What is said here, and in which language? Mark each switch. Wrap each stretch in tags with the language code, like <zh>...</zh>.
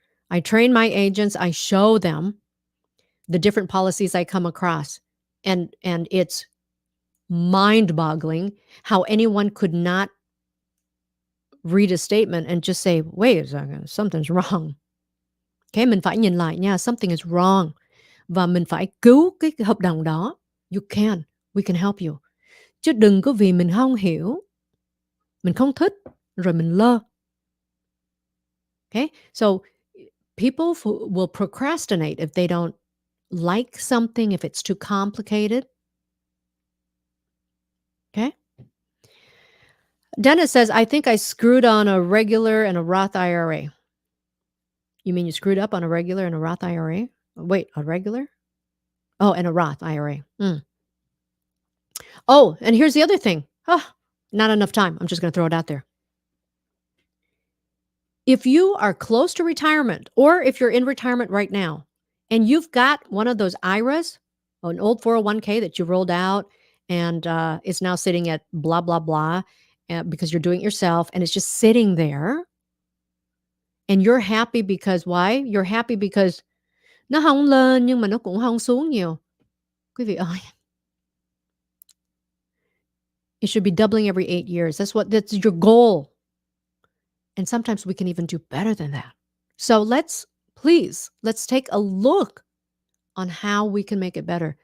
<en>I train my agents. I show them the different policies I come across. And it's mind-boggling how anyone could not read a statement and just say, wait a second, something's wrong.</en> <vi>Okay, mình phải nhìn lại nha,</vi> <en>something is wrong</en> <vi>và mình phải cứu cái hợp đồng đó.</vi> <en>You can, we can help you.</en> <vi>Chứ đừng có vì mình không hiểu, mình không thích rồi mình lơ.</vi> <en>Okay? So people will procrastinate if they don't like something, if it's too complicated. Okay? Dennis says, I think I screwed on a regular and a Roth IRA. You mean you screwed up on a regular and a Roth IRA? Wait, a regular? Oh, and a Roth IRA. Oh, and here's the other thing. Oh, not enough time. I'm just going to throw it out there. If you are close to retirement or if you're in retirement right now and you've got one of those IRAs, an old 401k that you rolled out and it's now sitting at blah, blah, blah, because you're doing it yourself and it's just sitting there and you're happy because why? You're happy because</en> <vi>nó không lên nhưng mà nó cũng không xuống nhiều. Quý vị ơi,</vi> <en>it should be doubling every 8 years. That's your goal. And sometimes we can even do better than that. So let's take a look on how we can make it better.</en>